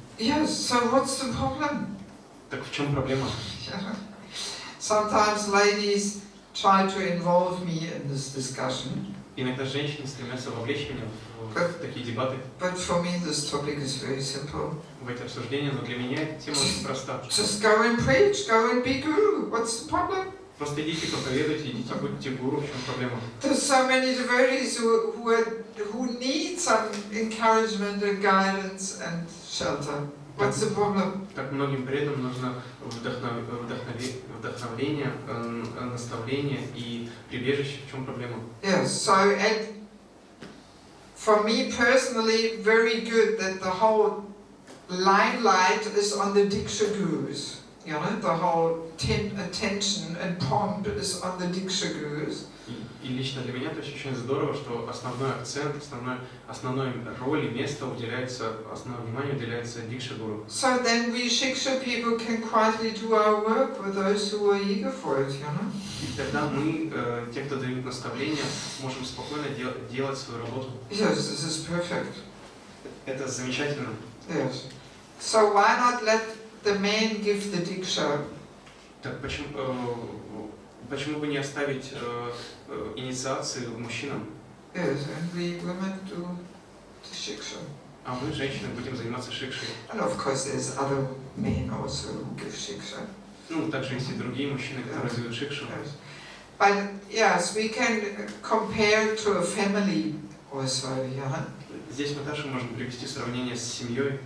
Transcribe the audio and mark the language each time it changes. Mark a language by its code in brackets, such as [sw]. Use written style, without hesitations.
[en] Yes, so what's the problem? [ru] Так в чем проблема? [en] Sometimes ladies try to involve me in this discussion. [ru] Иногда женщины стремятся вовлечь меня в такие дебаты. [en] But for me this topic is very simple. [ru] В эти обсуждения, но для меня эта тема очень проста. [en] Just go and preach, go and be guru. What's the problem? [ru] Просто идите, проповедуйте, идите, будьте гуру, в чем проблема? [en] There's so many devotees who need some encouragement and guidance and shelter. What's the problem? [ru] Так многим преданным нужно вдохновение, наставление и прибежище. В чем проблема? [en] Yes, so and for me personally, very good that the whole limelight is on the Diksha gurus. You know, the whole attention and pomp is on the Diksha Gurus. [ru] И лично для меня это очень здорово, что основной акцент, основной роль и место уделяется, основное внимание уделяется Дикша-гуру. [en] So then we Shiksha people can quietly do our work with those who are eager for it, you know. [ru] И тогда мы, те, кто дают наставления, можем спокойно делать свою работу. [en] Yes, this is perfect. [ru] Это замечательно. [en] Yes. So why not let the men give the Diksha? [ru] Так почему бы не оставить инициацию мужчинам? [en] Yes, and we women do the Shiksha. [ru] А мы, женщины, будем заниматься шикшей. [en] And of course there's other men also who give Shiksha. [ru] Ну, также есть и другие мужчины, которые дают шикшу. [en] Yes. But yes, we can compare to a family also, yeah. [ru] Здесь мы также можем привести сравнение с семьей.